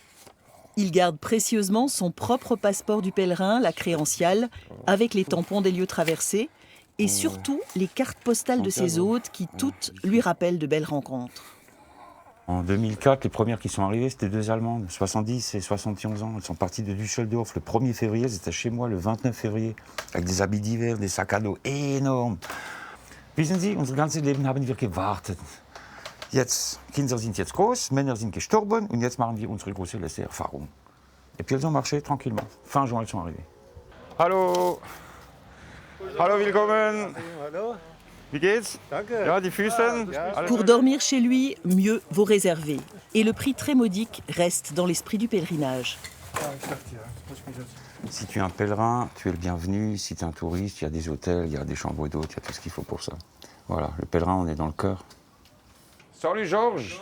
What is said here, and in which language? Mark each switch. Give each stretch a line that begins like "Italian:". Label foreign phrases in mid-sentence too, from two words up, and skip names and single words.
French: Il garde précieusement son propre passeport du pèlerin, la crédentiale, avec les tampons des lieux traversés, et surtout les cartes postales de ses hôtes qui toutes lui rappellent de belles rencontres. En 2004, les premières qui sont arrivées, c'était 2 Allemandes, 70 et 71 ans. Elles sont parties de Düsseldorf le 1er février, elles étaient chez moi le 29 février, avec des habits d'hiver, des sacs à dos énormes.
German: Wissen Sie, unser ganzes Leben haben wir gewartet. Jetzt, Kinder sind jetzt groß, Männer sind gestorben und jetzt machen wir unsere große letzte Erfahrung.
French: Et puis elles ont marché tranquillement. Fin juin, elles sont arrivées.
German: Hallo! Hallo, willkommen! Hallo. Wie geht's? Ja, die Füße?
French: Pour dormir chez lui, mieux vaut réserver. Et le prix très modique reste dans l'esprit du pèlerinage. Si tu es un pèlerin, tu es le bienvenu. Si tu es un touriste, il y a des hôtels, il y a des chambres d'hôtes, il y a tout ce qu'il faut pour ça. Voilà, le pèlerin, on est dans le cœur. Salut Georges!